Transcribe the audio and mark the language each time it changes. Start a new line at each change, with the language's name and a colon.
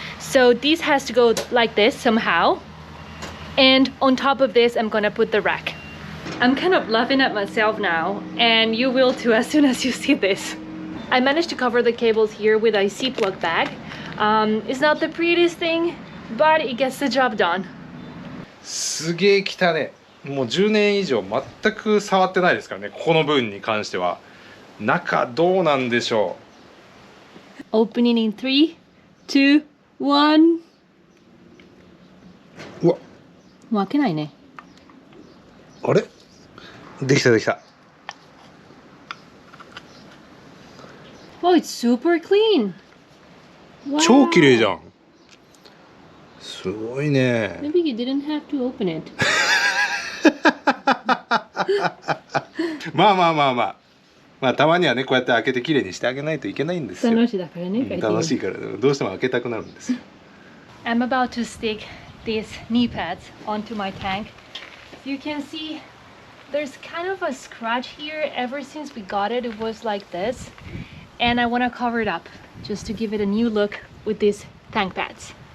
English: So this has to go like this somehow, and on top of this I'm gonna put the rack. I'm kind of laughing at myself now, and you will too as soon as you see this. I managed to cover the cables here with a C-plug bag. It's not the prettiest thing, but it gets the job done.
Japanese: すげえ汚ね。もう10年以上全く触ってないですからね、ここの部分に関しては。中どうなんでしょ
English: う。Opening in 3, 2, 1.
Japanese: うわ。開けないね。あれ？できたできた。
English: Oh, it's super clean.
Japanese: 超綺麗じゃん。すごいね。
English: Maybe you didn't have to open it.
Japanese: まあたまにはね、こうやって開けて綺麗にしてあげないといけないんですよ。楽しいだからね。楽しいからどうしても開けたくなるんですよ。
English: I'm about to stick these knee pads onto my tank. You can see there's kind of a scratch here. Ever since we got it, it was like this, and I want to cover it up just to give it a new look with these tank pads.